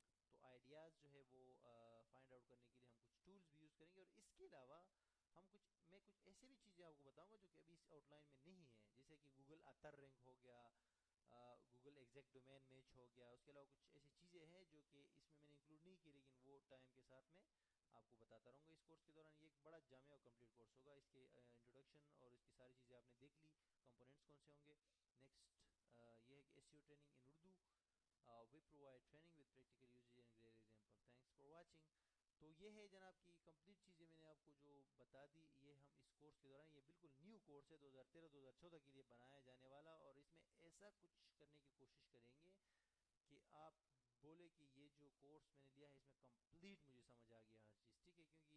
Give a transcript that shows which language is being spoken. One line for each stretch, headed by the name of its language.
Urdu: تو آئیڈیاز جو ہے وہ فائنڈ آؤٹ کرنے کے لیے ہم کچھ ٹولز بھی یوز کریں گے. اور اس کے علاوہ میں کچھ ایسے بھی چیزیں آپ کو بتاؤں گا جو کہ ابھی اس آؤٹ لائن میں نہیں ہیں، جیسے کہ گوگل اتر رینک ہو گیا، گوگل ایگزیکٹ ڈومین میچ ہو گیا. اس کے علاوہ کچھ ایسی چیزیں ہیں جو کہ اس میں نے انکلوڈ نہیں کی، لیکن وہ ٹائم کے ساتھ میں آپ کو بتاتا رہوں گا اس کورس کے دوران. یہ ایک بڑا جامع اور کمپلیٹ کورس ہوگا. اس کے انٹروڈکشن اور اس کی ساری چیزیں آپ نے دیکھ لی، کمپوننٹس کون سے ہوں گے. نیکسٹ یہ ہے کہ S C O training in Urdu.
English: We provide training with practical usage and great example. Thanks for watching.
Urdu: تو یہ ہے جناب کی کمپلیٹ چیزیں میں نے آپ کو جو بتا دی. یہ ہم اس کورس کے دوران، یہ بالکل نیو کورس ہے 2013-2014 کے لیے بنایا جانے والا، اور اس میں ایسا کچھ کرنے کی کوشش کریں گے کہ آپ بولے کہ یہ جو کورس میں نے لیا ہے اس میں کمپلیٹ مجھے سمجھ آ گیا ہر چیز، ٹھیک ہے.